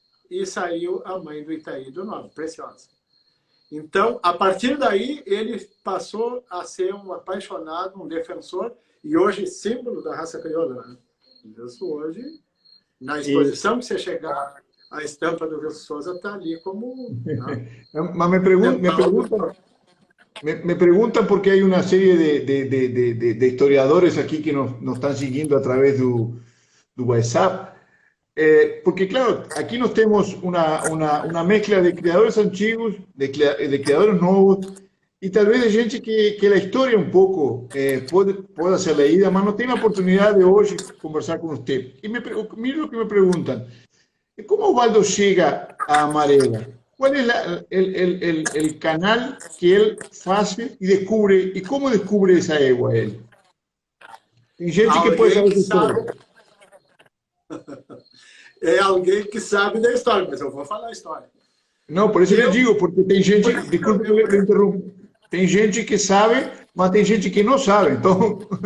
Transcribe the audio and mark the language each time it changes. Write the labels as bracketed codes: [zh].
[pt] E saiu a mãe do Itaí do Novo, Preciosa. Então, a partir daí, ele passou a ser um apaixonado, um defensor, e hoje símbolo da raça crioula. Né? Isso hoje, na exposição que você chegar, a estampa do Wilson Souza está ali como... Né? [es] Mas me preguntan porque hay una serie de historiadores aquí que nos están siguiendo a través [pt] do [es] WhatsApp. Porque, claro, aquí nos tenemos una mezcla de criadores antiguos, de criadores nuevos, y tal vez de gente que la historia un poco pueda ser leída, [pt] mas [es] no tiene la oportunidad de hoy conversar con usted. Y mire lo que me preguntan. ¿Cómo Osvaldo llega a Amarela? ¿Cuál es el canal que él hace y descubre? ¿Y cómo descubre esa égua él? [pt] Tem gente que pode saber essa história. É alguém que sabe da história, mas eu vou falar a história. Não, por isso eu digo, porque tem gente, desculpe que eu interrompo, tem gente que sabe, mas tem gente que não sabe, então...